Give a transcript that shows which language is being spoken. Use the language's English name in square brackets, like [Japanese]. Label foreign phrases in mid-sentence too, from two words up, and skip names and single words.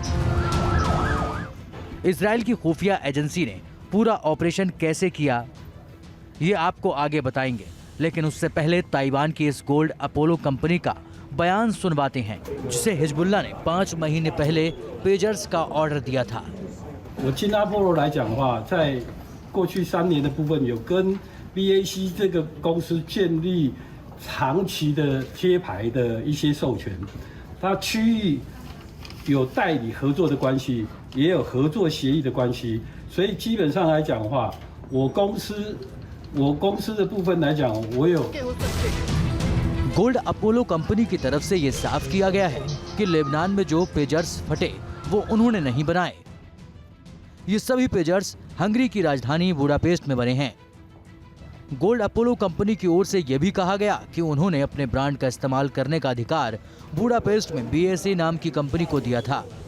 [Hindi] इजराइल की खुफिया एजेंसी ने पूरा ऑपरेशन कैसे किया, ये आपको आगे बताएंगे, लेकिन उससे पहले ताइवान की इस गोल्ड अपोलो कंपनी का बयान सुनवाते हैं, जिसे हिजबुल्लाह ने 5 महीने पहले पेजर्स का ऑर्डर दिया था। [Chinese] 我金阿波罗来讲的话，在过去3年的部分，有跟 BAC 这个公司建立长期的贴牌的一些授权，它区域有代理合作的关系，也有合作协议的关系，所以基本上来讲的话，我公司的部分来讲，我有 [Hindi] गोल्ड अपोलो कंपनी की तरफ से ये साफ किया गया है कि लेबनान में जो पेजर्स फटे वो उन्होंने नहीं बनाए। ये सभी पेजर्स हंगरी की राजधानी बुडापेस्ट में बने हैं। गोल्ड अपोलो कंपनी की ओर से यह भी कहा गया कि उन्होंने अपने ब्रांड का इस्तेमाल करने का अधिकार बुडापेस्ट में BAC नाम की कंपनी को दिया था।